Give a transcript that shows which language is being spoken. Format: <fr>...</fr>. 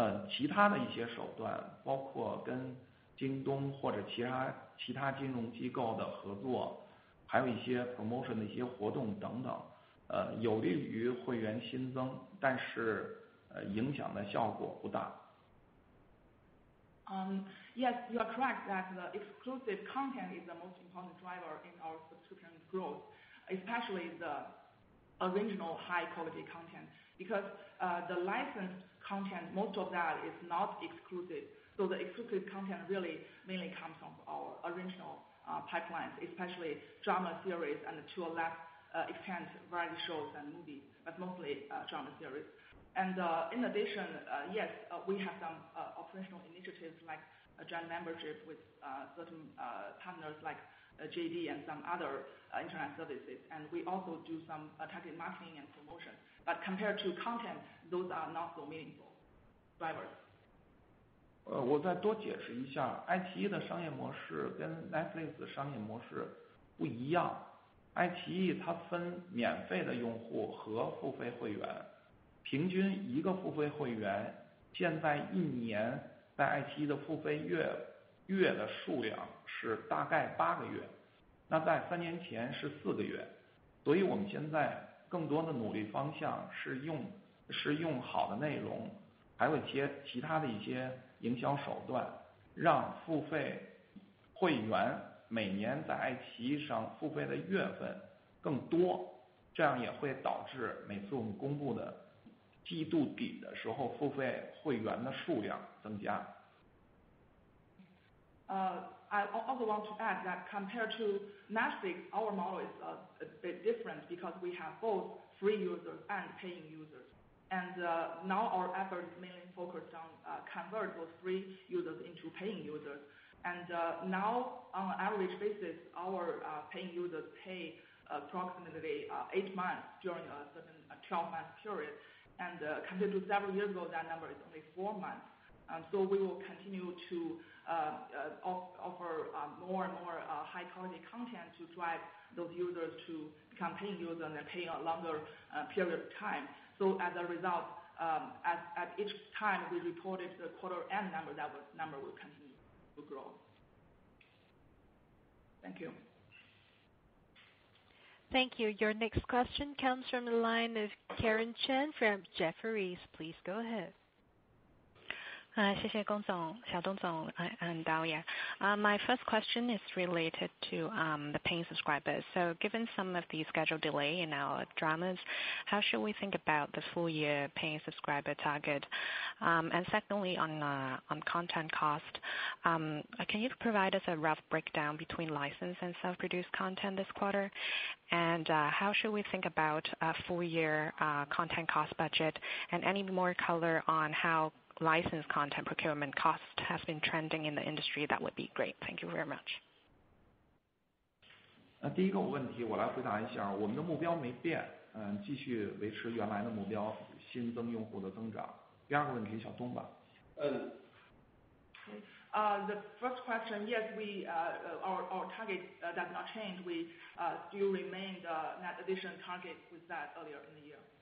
<zh>其他的一些手段，包括跟京东或者其他金融机构的合作，还有一些 promotion 的一些活动等等，有利于会员新增，但是影响的效果不大。</zh> <en>Yes, you are correct that the exclusive content is the most important driver in our subscription growth, especially the original high quality content, because the licensed content, most of that is not exclusive. So the exclusive content really mainly comes from our original pipelines, especially drama series and to a less extent variety shows and movies, but mostly drama series. And in addition, yes, we have some operational initiatives like a joint membership with certain partners like JD and some other internet services, and we also do some targeted marketing and promotion. But compared to content, those are not so meaningful drivers.</en> <zh>我再多解释一下，爱奇艺的商业模式跟 Netflix 的商业模式不一样。爱奇艺它分免费的用户和付费会员，平均一个付费会员现在一年在爱奇艺的付费月的数量是大概8个月，那在3年前是4个月，所以我们现在更多的努力方向是用好的内容，还有其他的一些营销手段，让付费会员每年在爱奇艺上付费的月份更多，这样也会导致每次我们公布的季度底的时候付费会员的数量增加。</zh> <en>I also want to add that compared to Netflix, our model is a bit different because we have both free users and paying users. And now our effort is mainly focused on convert those free users into paying users. And now on an average basis, our paying users pay approximately 8 months during a certain 12-month period. And compared to several years ago, that number is only 4 months. So we will continue to offer more and more high quality content to drive those users to become paying users and pay a longer period of time. So as a result, at each time we reported the quarter end number, that number will continue to grow. Thank you. Thank you. Your next question comes from the line of Karen Chen from Jefferies. Please go ahead.</en> <zh>谢谢龚总、小东总 and Dahlia.</zh> <en>My first question is related to the paying subscribers. So given some of the schedule delay in our dramas, how should we think about the full year paying subscriber target? And secondly, on content cost, can you provide us a rough breakdown between licensed and self-produced content this quarter? And how should we think about a full year content cost budget, and any more color on how licensed content procurement cost has been trending in the industry? That would be great. Thank you very much.</en> <zh>第一个问题我来回答一下，我们的目标没变，继续维持原来的目标，新增用户的增长。第二个问题小东吧。</zh> <en>The first question, yes, our target does not change. We still remain the net addition target with that earlier in the year.</en>